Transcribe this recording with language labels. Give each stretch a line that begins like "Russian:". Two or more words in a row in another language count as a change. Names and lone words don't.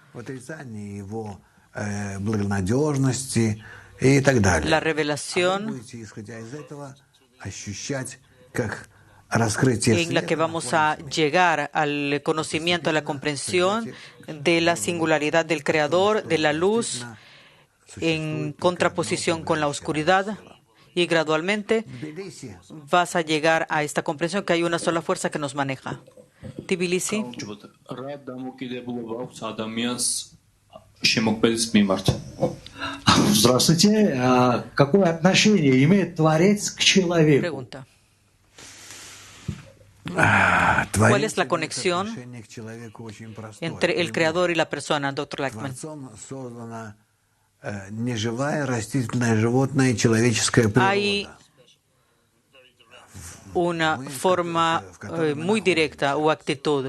Spanish: La revelación en la que vamos a llegar al conocimiento, a la comprensión de la singularidad del Creador, de la luz, en contraposición con la oscuridad, y gradualmente vas a llegar a esta comprensión que hay una sola fuerza que nos maneja. Tbilisi.
Russian: Здравствуйте. Какое отношение имеет Творец к человеку?
Spanish: Pregunta. ¿Cuál es la conexión entre el Creador y la persona, Dr. Leichman? Hay una forma muy directa o actitud.